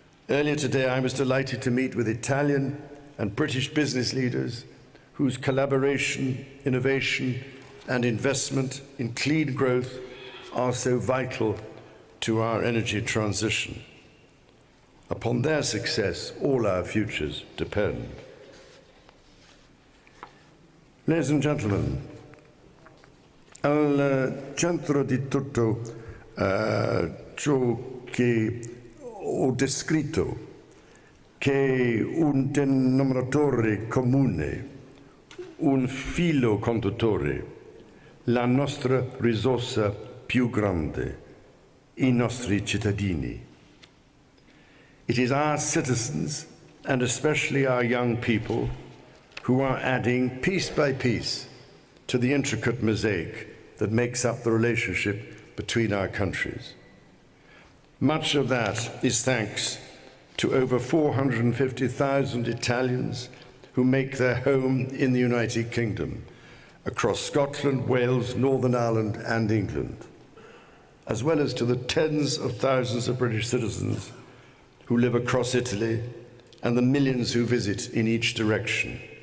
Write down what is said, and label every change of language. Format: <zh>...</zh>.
<en>Earlier today, I was delighted to meet with Italian and British business leaders whose collaboration, innovation, and investment in clean growth are so vital to our energy transition. Upon their success, all our futures depend. Ladies and gentlemen,</en> <it>al centro di tutto ciò che ho descritto, che un denominatore comune, un filo conduttore, la nostra risorsa più grande, I nostri cittadini.</it> <en>It is our citizens, and especially our young people, who are adding piece by piece to the intricate mosaic that makes up the relationship between our countries. Much of that is thanks to over 450,000 Italians who make their home in the United Kingdom, across Scotland, Wales, Northern Ireland, and England, as well as to the tens of thousands of British citizens who live across Italy and the millions who visit in each direction.</en>